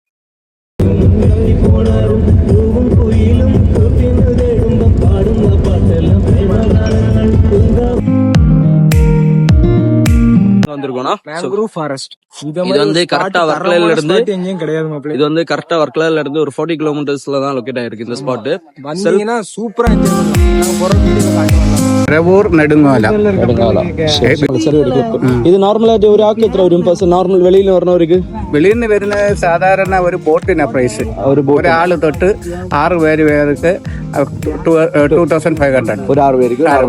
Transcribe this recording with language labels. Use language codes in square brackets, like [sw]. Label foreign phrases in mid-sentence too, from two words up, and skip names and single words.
[en] mangrove forest [ta] இது வந்து கரெக்டா வர்க்கலையில இருந்து எங்கேயும் கிடையாது மாப்ள. இது வந்து கரெக்டா வர்க்கலையில இருந்து ஒரு 40 கிலோமீட்டர்ஸ்ல தான் லொகேட் ஆயிருக்கு இந்த ஸ்பாட். வந்தீங்கன்னா சூப்பரா என்ஜாய் பண்ணலாம். நாங்க போற வீடியோல காட்டுவோம். [ml] റവൂർ നെടുങ്ങോല ഇത് നോർമലായിട്ട് ഒരാൾക്ക് എത്ര വരും? നോർമൽ വെളിയിൽ പറഞ്ഞവർക്ക് വെളിയിൽ നിന്ന് വരുന്ന സാധാരണ ഒരു ബോട്ടിന് പ്രൈസ് ഒരാള് തൊട്ട് 6 പേര് പേർക്ക് 2500 ഒരു 6 പേർക്ക്.